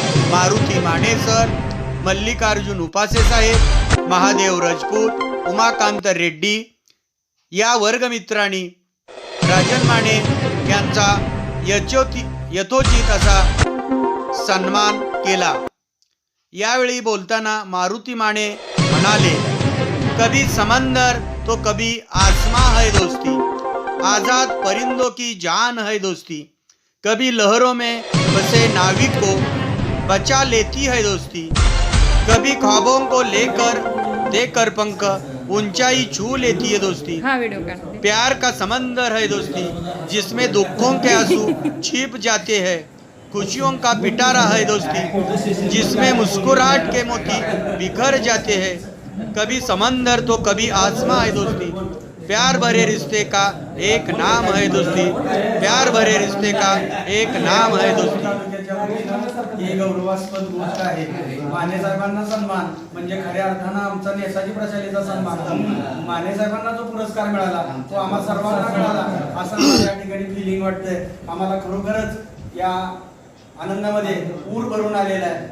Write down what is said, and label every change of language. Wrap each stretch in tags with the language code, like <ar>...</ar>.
<mr>Maruti Mane sir, Mallikarjun उपासे साहेब, महादेव राजपूत, उमाकांत रेड्डी या वर्गमित्रांनी राजन माने यांचा यथोचित असा सन्मान केला। यावेळी बोलताना मारुती माने म्हणाले,</mr> <hi>कभी समंदर तो कभी आसमां है दोस्ती, आजाद परिंदों की जान है दोस्ती, कभी लहरों में बसे नाविक को बचा लेती है दोस्ती, कभी ख्वाबों को लेकर देकर पंख ऊंचाई छू लेती है दोस्ती, प्यार का समंदर है दोस्ती जिसमें दुखों के आंसू छिप जाते हैं, खुशियों का पिटारा है दोस्ती जिसमें मुस्कुराहट के मोती बिखर जाते हैं, कभी समंदर तो कभी आसमां है दोस्ती, प्यार भरे रिश्ते का एक नाम है दोस्ती, प्यार भरे रिश्ते का एक नाम है दोस्ती।</hi> <mr>ही गौरवास्पद गोष्ट आहे। माने साहेबांना सन्मान म्हणजे खऱ्या अर्थानं आमचा नेताजी प्रशालेचा सन्मान। माने साहेबांना जो पुरस्कार मिळाला तो आम्हा सर्वांना मिळाला असं या ठिकाणी फिलिंग वाटतंय। आम्हाला खरोखरच या आनंदामध्ये पूर भरून आलेला आहे।</mr>